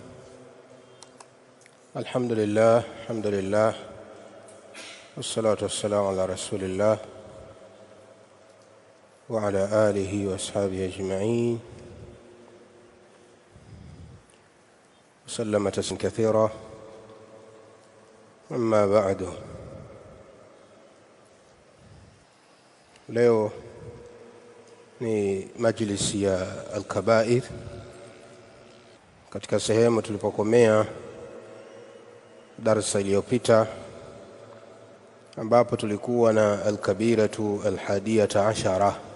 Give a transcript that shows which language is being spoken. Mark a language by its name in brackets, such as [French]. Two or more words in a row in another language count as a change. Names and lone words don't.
[Arabic] الحمد لله والصلاة والسلام على رسول الله وعلى آله وأصحابه أجمعين وسلم تسليما كثيرا. أما بعد، [Swahili] leo ni majlisi ya al-kabair. Katika sehemu tulipokomea darasa iliyopita, ambapo tulikuwa na [Arabic] الكبيرة الحادية عشرة,